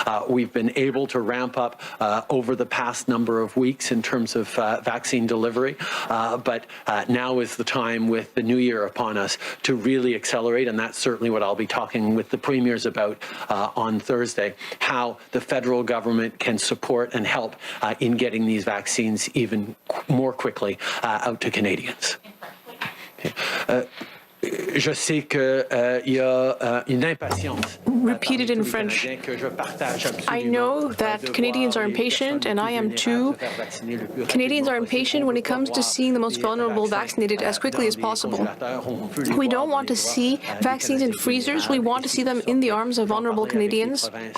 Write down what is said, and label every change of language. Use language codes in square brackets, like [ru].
[en] We've been able to ramp up over the past number of weeks in terms of vaccine delivery, but now is the time, with the new year upon us, to really accelerate, and that's certainly what I'll be talking with the premiers about on Thursday, how the federal government can support and help in getting these vaccines even more quickly out to Canadians. Okay. [fr] Je sais qu'il y a une impatience. [en] Repeated in French. I know that Canadians are impatient, and I am too. Canadians are impatient when it comes to seeing the most vulnerable vaccinated as quickly as possible. We don't want to see vaccines in freezers. We want to see them in the arms of vulnerable Canadians.